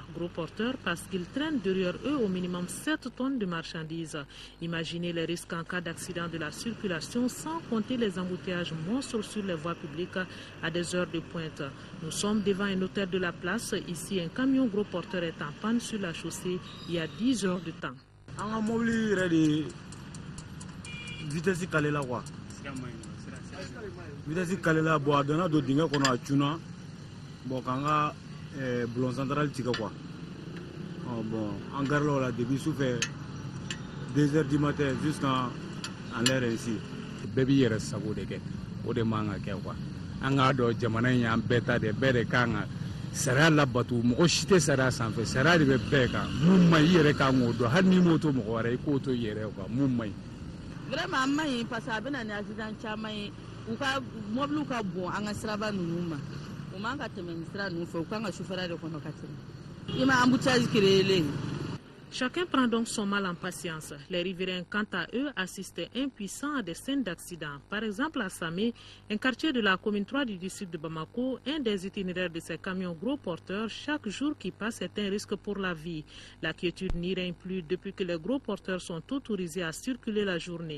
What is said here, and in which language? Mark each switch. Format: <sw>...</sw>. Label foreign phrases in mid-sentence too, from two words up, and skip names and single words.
<fr>Gros porteur parce qu'ils traînent derrière eux au minimum 7 tonnes de marchandises. Imaginez les risques en cas d'accident de la circulation, sans compter les embouteillages monstres sur les voies publiques à des heures de pointe. Nous sommes devant un hôtel de la place. Ici, un camion gros porteur est en panne sur la chaussée il y a 10 heures de temps.</fr> <bm>An ka mobili yɛrɛ de vitesse kalela quoi vitesse kalela bon a donna don dingɛ kɔnɔ a cunna bon k'an ka bulon central tigɛ quoi bon an garila o la depuis sufɛ</bm> <fr>2h du matin jusqu'à l'heure ici.</fr> <bm>Bɛɛ b'i yɛrɛ sago de kɛ o de man ka kɛ quoi an k'a dɔn jamana in y'an bɛɛ ta de bɛɛ de kan ka sariya labato mɔgɔ si tɛ sariya sanfɛ sariya de bɛ bɛɛ kan mun man ɲi i yɛrɛ kan k'o dɔn hali n'i m'o to mɔgɔ wɛrɛ i k'o to i yɛrɛ quoi mun man ɲi. Vraiment an man ɲi</bm> <fr>parce que</fr> <bm>a bɛ na ni accident caman ye u ka mɔbiliw ka bon an ka siraba ninnu ma u man ka tɛmɛ ni sira ninnu fɛ u kan ka sufɛla de kɔnɔ ka tɛmɛ i ma</bm> <fr>embouteillage créé Chacun prend donc son mal en patience. Les riverains, quant à eux, assistaient impuissants à des scènes d'accidents. Par exemple, à Samé, un quartier de la commune 3 du district de Bamako, un des itinéraires de ces camions gros porteurs, chaque jour qui passe est un risque pour la vie. La quiétude n'y règne plus depuis que les gros porteurs sont autorisés à circuler la journée.</fr>